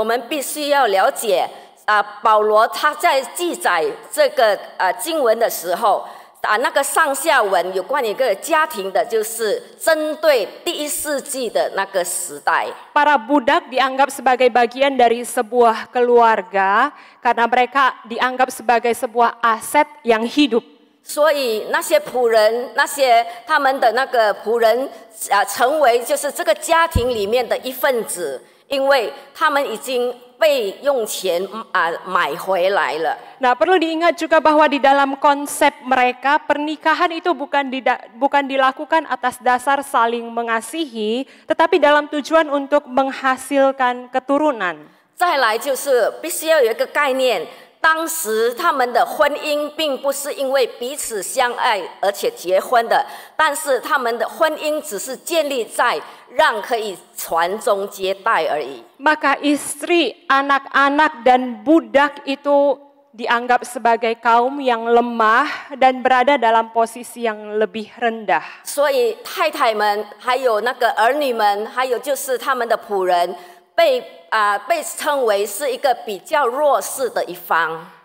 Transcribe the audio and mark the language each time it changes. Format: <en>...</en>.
<zh>我们必须要了解保罗他在记载这个经文的时候，那个上下文有关于一个家庭的，就是针对第1世纪的那个时代。</zh> <id>Para budak dianggap sebagai bagian dari sebuah keluarga karena mereka dianggap sebagai sebuah aset yang hidup.</id> <zh>所以那些仆人，他们的那个仆人成为就是这个家庭里面的一份子，因为他们已经被用钱买回来了。</zh> <id>Nah, perlu diingat juga bahwa di dalam konsep mereka pernikahan itu bukan dilakukan atas dasar saling mengasihi, tetapi dalam tujuan untuk menghasilkan keturunan.</id> <zh>再来就是必须要有一个概念。当时他们的婚姻并不是因为彼此相爱而且结婚的，但是他们的婚姻只是建立在让可以传宗接代而已。</zh> <id>Maka istri, anak-anak dan budak itu dianggap sebagai kaum yang lemah dan berada dalam posisi yang lebih rendah.</id> <zh>所以太太们，还有那个儿女们，还有就是他们的仆人，被称为是一个比较弱势的一方。</zh>